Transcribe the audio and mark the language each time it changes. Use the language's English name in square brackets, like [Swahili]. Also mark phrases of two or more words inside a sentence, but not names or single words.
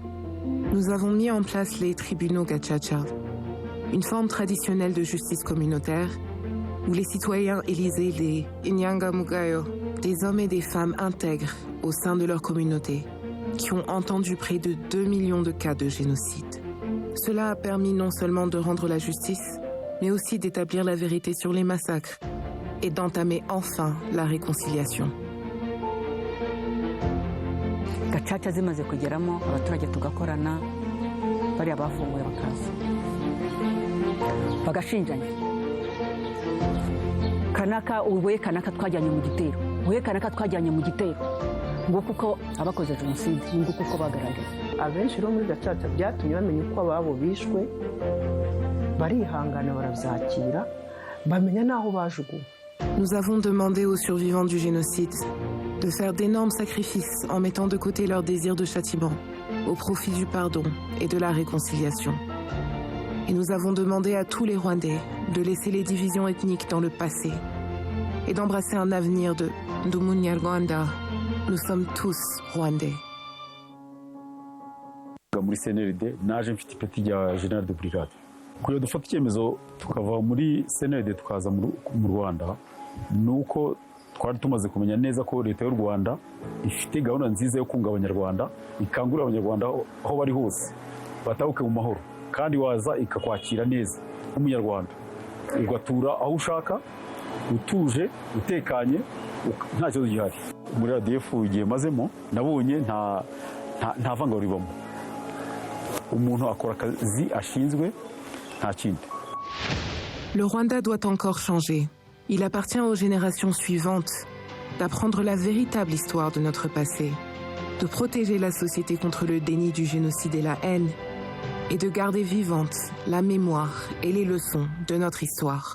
[French] Nous avons mis en place les tribunaux Gacaca, une forme traditionnelle de justice communautaire où les citoyens élisaient les Inyangamugayo, des hommes et des femmes intègres au sein de leur communauté, qui ont entendu près de 2 millions de cas de génocide. Cela a permis non seulement de rendre la justice, mais aussi d'établir la vérité sur les massacres et d'entamer enfin la réconciliation. [Kinyarwanda] Gacaca zimaze kugeramo abaturage tugakorana, bariya bafunguye bakaza bagashinjanya, kanaka ubuye kanaka twajyanye mu gitero, ubuye kanaka twajyanye mu gitero, ngo kuko abakoze jenoside, ngo kuko bagaragaye. Abenshi rero muri Gacaca byatumye bamenya uko ababo bishwe, barihangana barabyakira, bamenya n'aho bajuguwe. [French] Nous avons demandé aux survivants du génocide de faire d'énormes sacrifices en mettant de côté leur désir de châtiment au profit du pardon et de la réconciliation. Et nous avons demandé à tous les Rwandais de laisser les divisions ethniques dans le passé et d'embrasser un avenir de Ndumunyarwanda. Nous sommes tous Rwandais. [Kinyarwanda] Muri CNRD naje mfite ipeti rya [French] General de Brigade. [Kinyarwanda] Kuyo dufata icyemezo tukava muri CNRD tukaza mu Rwanda, nuko twari tumaze kumenya neza ko leta y'u Rwanda ifite gahunda nziza yo kunga abanyarwanda, ikangurira abanyarwanda aho bari hose batahuke mu mahoro, kandi waza ikakwakira neza nk'umunyarwanda, ugatura aho ushaka utuje utekanye nta kibazo gihari. Muri RDF igihe mazemo nabonye nta vangura ribamo, umuntu akora akazi ashinzwe nta kindi. [French] Le Rwanda doit encore changer. Il appartient aux générations suivantes d'apprendre la véritable histoire de notre passé, de protéger la société contre le déni du génocide et la haine, et de garder vivante la mémoire et les leçons de notre histoire.